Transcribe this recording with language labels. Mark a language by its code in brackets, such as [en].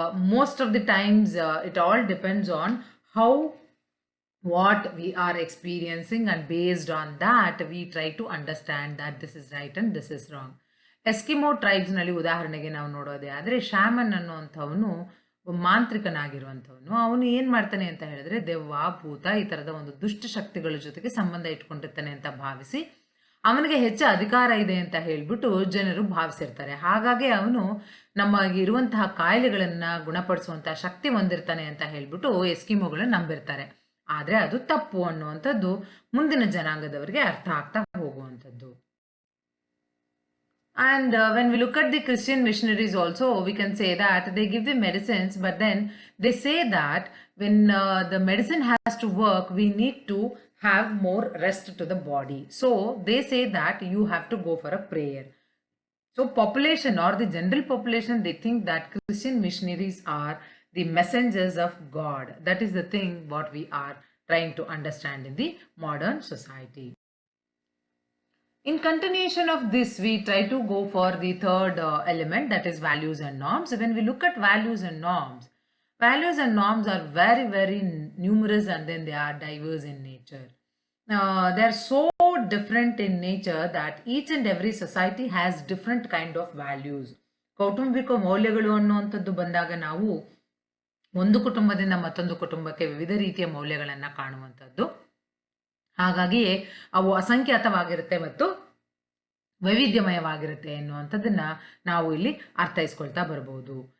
[en] Most of the times it all depends on how what we are experiencing, and based on that we try to understand that this is right and this is wrong. [kn] Eskimo tribes ನಲ್ಲಿ ಉದಾಹರಣೆಗೆ ನಾವು ನೋಡೋದೇ ಆದರೆ, ಶ್ಯಾಮನ್ ಅನ್ನುವಂಥವನು ಮಾಂತ್ರಿಕನಾಗಿರುವಂಥವನು. ಅವನು ಏನ್ ಮಾಡ್ತಾನೆ ಅಂತ ಹೇಳಿದ್ರೆ, ದೆವ್ವ ಭೂತ ಈ ತರದ ಒಂದು ದುಷ್ಟ ಶಕ್ತಿಗಳ ಜೊತೆಗೆ ಸಂಬಂಧ ಇಟ್ಕೊಂಡಿರ್ತಾನೆ ಅಂತ ಭಾವಿಸಿ ಅವನಿಗೆ ಹೆಚ್ಚು ಅಧಿಕಾರ ಇದೆ ಅಂತ ಹೇಳ್ಬಿಟ್ಟು ಜನರು ಭಾವಿಸಿರ್ತಾರೆ. ಹಾಗಾಗಿ ಅವನು ನಮಗಿರುವಂತಹ ಕಾಯಿಲೆಗಳನ್ನ ಗುಣಪಡಿಸುವಂತಹ ಶಕ್ತಿ ಹೊಂದಿರ್ತಾನೆ ಅಂತ ಹೇಳ್ಬಿಟ್ಟು ಎಸ್ಕಿಮೋಗಳನ್ನ ನಂಬಿರ್ತಾರೆ. ಆದ್ರೆ ಅದು ತಪ್ಪು ಅನ್ನುವಂಥದ್ದು ಮುಂದಿನ ಜನಾಂಗದವರಿಗೆ ಅರ್ಥ ಆಗ್ತಾ ಹೋಗುವಂಥದ್ದು. [en] And when we look at the Christian missionaries also, we can say that they give the medicines, but then they say that when the medicine has to work, we need to have more rest to the body. So they say that you have to go for a prayer. So population or the general population, they think that Christian missionaries are the messengers of God. That is the thing what we are trying to understand in the modern society. In continuation of this, we try to go for the third element, that is values and norms. When we look at values and norms, values and norms are very, very numerous, and then they are diverse in nature. They are so different in nature that each and every society has different kind of values. [kn] ಕೌಟುಂಬಿಕ ಮೌಲ್ಯಗಳು ಅನ್ನುವಂಥದ್ದು ಬಂದಾಗ ನಾವು ಒಂದು ಕುಟುಂಬದಿಂದ ಮತ್ತೊಂದು ಕುಟುಂಬಕ್ಕೆ ವಿವಿಧ ರೀತಿಯ ಮೌಲ್ಯಗಳನ್ನು ಕಾಣುವಂಥದ್ದು. ಹಾಗಾಗಿಯೇ ಅವು ಅಸಂಖ್ಯಾತವಾಗಿರುತ್ತೆ ಮತ್ತು ವೈವಿಧ್ಯಮಯವಾಗಿರುತ್ತೆ ಎನ್ನುವಂಥದ್ದನ್ನ ನಾವು ಇಲ್ಲಿ ಅರ್ಥೈಸ್ಕೊಳ್ತಾ ಬರ್ಬೋದು.